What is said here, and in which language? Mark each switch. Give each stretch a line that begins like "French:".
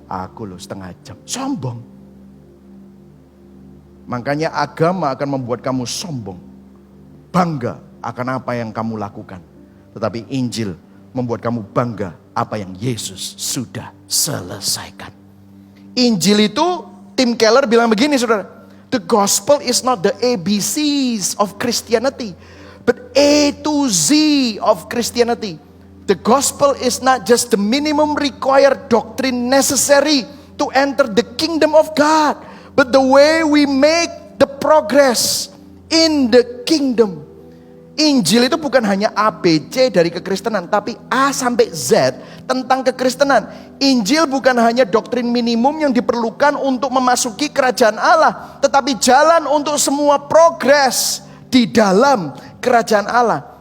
Indonesian: Aku loh setengah jam. Sombong. Makanya agama akan membuat kamu sombong. Bangga akan apa yang kamu lakukan. Tetapi Injil membuat kamu bangga apa yang Yesus sudah selesaikan. Injil itu, Tim Keller bilang begini saudara.
English: The gospel is not the ABCs of Christianity, but A to Z of Christianity. The gospel is not just the minimum required doctrine necessary to enter the kingdom of God, but the way we make the progress in the kingdom.
Indonesian: Injil itu bukan hanya A, B, C dari kekristenan, tapi A sampai Z tentang kekristenan. Injil bukan hanya doktrin minimum yang diperlukan untuk memasuki kerajaan Allah, tetapi jalan untuk semua progres di dalam kerajaan Allah.